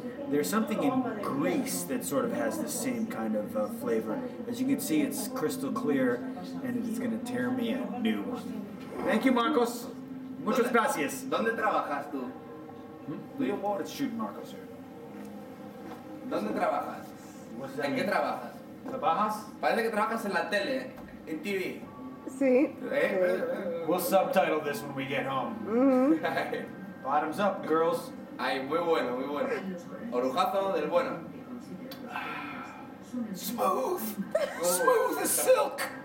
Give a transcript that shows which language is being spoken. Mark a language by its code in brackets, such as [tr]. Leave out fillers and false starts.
[en] There's something in Greece that sort of has the same kind of flavor. As you can see, it's crystal clear, and it's going to tear me a new one. Thank you, Marcos. [es] Muchas gracias. ¿Dónde trabajas tú? [en] Do you want to shoot Marcos here? [es] ¿Dónde trabajas? ¿En qué trabajas? ¿Trabajas? Parece que trabajas en la tele, en TV. Sí. [en] We'll subtitle this when we get home. Bottoms up, girls. [es] Ay, muy bueno. Orujazo del bueno. [en] Smooth as silk.